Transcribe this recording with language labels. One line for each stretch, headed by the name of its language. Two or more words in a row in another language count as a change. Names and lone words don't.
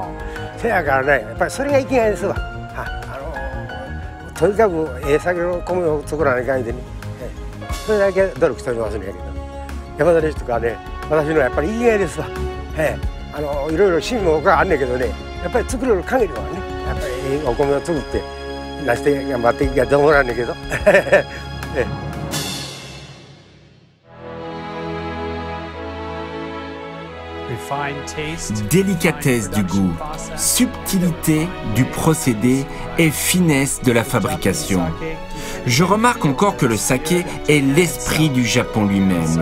Japanese: せやからね、やっぱりそれが生きがいですわ。とにかく酒の米を作らない限りね、それだけ努力しておりますんやけど、山田錦とかね、私のやっぱり生きがいですわ。いろいろ趣味もあんねんけどね、やっぱり作れる限りはね、やっぱりお米を作って出して頑張っていきたいと思うんだけど。
French: Délicatesse du goût, subtilité du procédé et finesse de la fabrication. Je remarque encore que le saké est l'esprit du Japon lui-même.